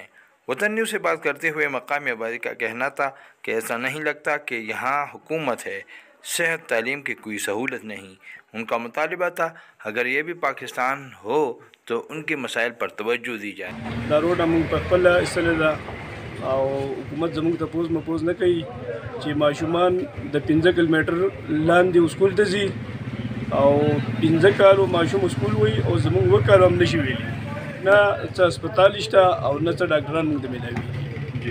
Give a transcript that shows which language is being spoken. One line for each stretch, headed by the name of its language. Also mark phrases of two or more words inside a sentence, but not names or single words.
Urdu: وطن نیوز سے بات کرتے ہوئے مقامی آبادی کا کہنا تھا کہ ایسا نہیں لگتا کہ یہاں حکومت ہے، صحت تعلیم کی کوئی سہولت نہیں. ان کا مطالبہ تھا اگر یہ بھی پاکستان ہو تو ان کے مسائل پر توجہ دی جائے.
Pashto: او حکومت زموږ تپوس مپوس نه کوي چې ماشومان د 15 کیلومتر لاندې اسکول ته ځي او 15 کالو ماشوم اسکول وي او زموږ وکالو هم نشي ویلي، نه څه هسپتال شته او نه څه ډاکټران موږ ته میلاوي.